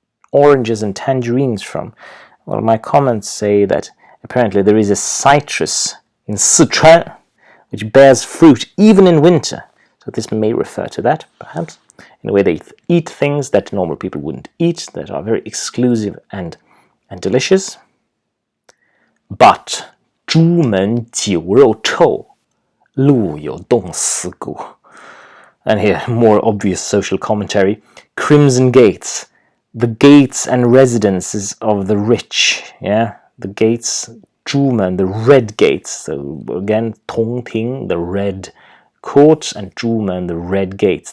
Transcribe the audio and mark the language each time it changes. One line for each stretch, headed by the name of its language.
English: oranges and tangerines from? Well, my comments say that apparently there is a citrus in Sichuan which bears fruit even in winter. So this may refer to that, perhaps. In a way, they eat things that normal people wouldn't eat, that are very exclusive and delicious.
Chinese: But 朱门酒肉臭，路有冻死骨.
English: And here, more obvious social commentary. Crimson gates, the gates and residences of the rich. Yeah, the gates, 朱门, the red gates. So again, 通庭, the red courts, and 朱门, the red gates.